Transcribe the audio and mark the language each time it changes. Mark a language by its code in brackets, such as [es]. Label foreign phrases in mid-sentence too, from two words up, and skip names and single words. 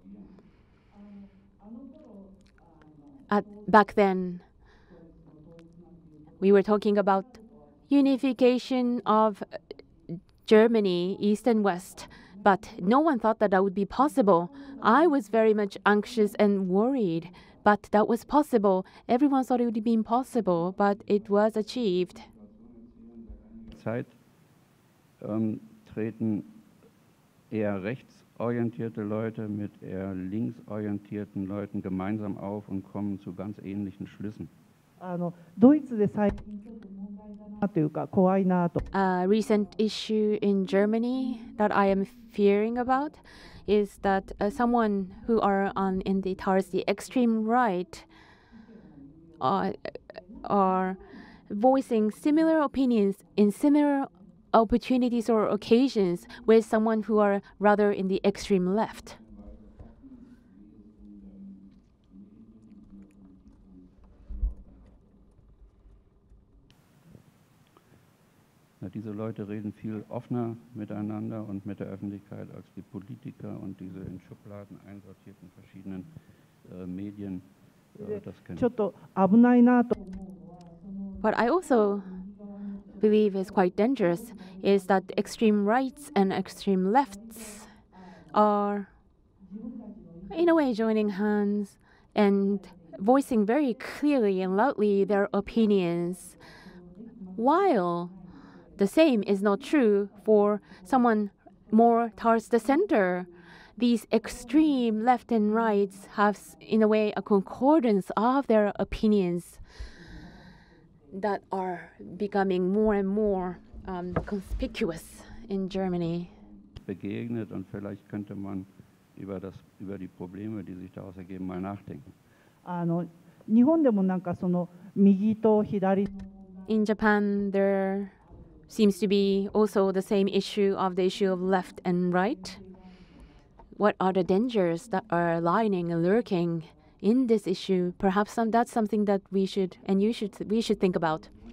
[en] Back then, we were talking about unification of Germany, East and West, but no one thought that that would be possible. I was very much anxious and worried, but that was possible. Everyone thought it would be impossible, but it was achieved. [de] Zeit treten eher rechtsorientierte Leute mit eher linksorientierten Leuten gemeinsam auf und kommen zu ganz ähnlichen Schlüssen. [ja] ドイツで最近ちょっと問題だなというか怖いなと。 [en] A recent issue in Germany that I am fearing about is that someone who are towards the extreme right are voicing similar opinions in similar opportunities or occasions with someone who are rather in the extreme left. [de] Ja, diese Leute reden viel offener miteinander und mit der Öffentlichkeit als die Politiker und diese in Schubladen einsortierten verschiedenen Medien. Das kennen. [ja] ちょっと危ないなと。 [en] What I also believe is quite dangerous is that extreme rights and extreme lefts are, in a way, joining hands and voicing very clearly and loudly their opinions, while the same is not true for someone more towards the center. These extreme left and rights have, in a way, a concordance of their opinions that are becoming more and more conspicuous in Germany. [de] Begegnet und vielleicht könnte man über die Probleme, die sich daraus ergeben, mal nachdenken. [ja] 日本でもなんかその右と左 [en] In Japan, there seems to be also the same issue of the issue of left and right. What are the dangers that are lying and lurking in this issue? Perhaps that's something that we should think about.